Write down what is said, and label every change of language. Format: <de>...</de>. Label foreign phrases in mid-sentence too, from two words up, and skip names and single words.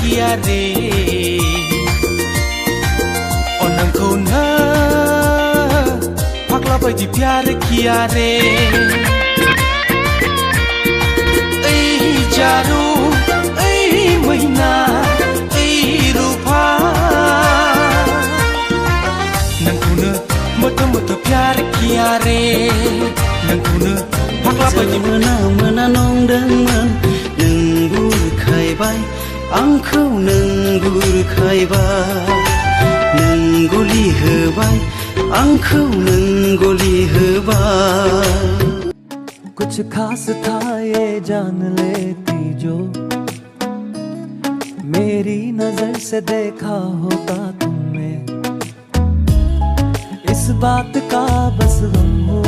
<brx>रे अनखौनो फाग्ला बायदि</brx> <hi>प्यार किया रे</hi> <brx>ओइ जारु ओइ मैना ओइ रूपा नोंखौनो मोथो मोथो</brx> <hi>प्यार किया रे</hi> <brx>नोंखौनो फाग्ला बायदि मोना मोना नंदोंमोन नों बुरखायबाय आंखौ नों बुरखायबाय नों गलि होबाय आंखौ नों गलि होबाय।</brx> <hi>कुछ खास था ये जान लेती जो मेरी नजर से देखा होता तुमने इस बात का बस गम</hi>